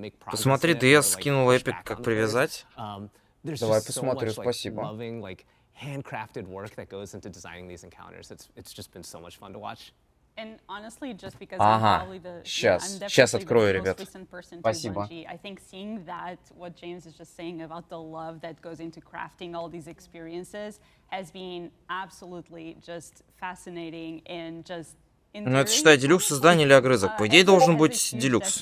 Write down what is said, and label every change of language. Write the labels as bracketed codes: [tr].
[ru] Посмотри, DS скинул Epic, как привязать. Давай посмотрю, спасибо. [en] Handcrafted work that goes into designing these encounters. It's just been so much fun to watch. And honestly, just because [ru] Ага, [en] I'm probably the [ru] сейчас открою, ребят. Спасибо. [en] I think seeing that, what James is just saying about the love that goes into crafting all these experiences has been absolutely just fascinating and just. [ru] Ну, это, считай, делюкс издание или огрызок. По идее, должен быть делюкс.